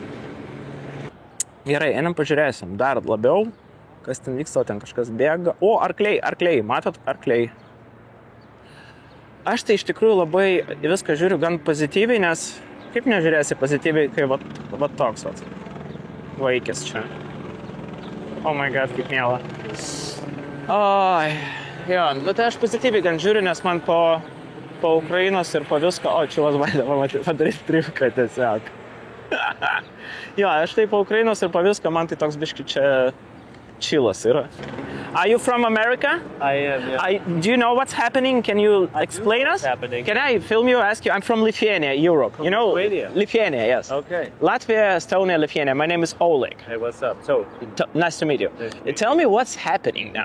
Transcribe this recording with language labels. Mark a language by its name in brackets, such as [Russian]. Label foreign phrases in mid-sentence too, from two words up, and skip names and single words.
[Lithuanian] Gerai, einam pažiūrėsim dar labiau, kas ten vyksta, ten kažkas bėga. O, arkliai, matot, arkliai. Aš tai iš tikrųjų labai viską žiūriu gan pozityviai, nes kaip nežiūrėsi pozityviai, kai va toks vaikis čia. [English] Oh my god, [Lithuanian] kaip miela. Jo, tai aš pozityviai gan žiūriu, nes man po Ukrainos ir po visko, čilas bandė padaryti triuką tiesiog. Jo, aš tai po Ukrainos ir po visko, man tai toks biški čia chilas yra. [English] Are you from America? I am, yeah. Do you know what's happening? Can you explain us? Happening. Can I film you, ask you? I'm from Lithuania, Europe. You know? Lithuania? Lithuania, yes. Okay. Latvia, Estonia, Lithuania. My name is Oleg. Hey, what's up? So, Nice to meet you. Nice to meet Tell me what's happening now.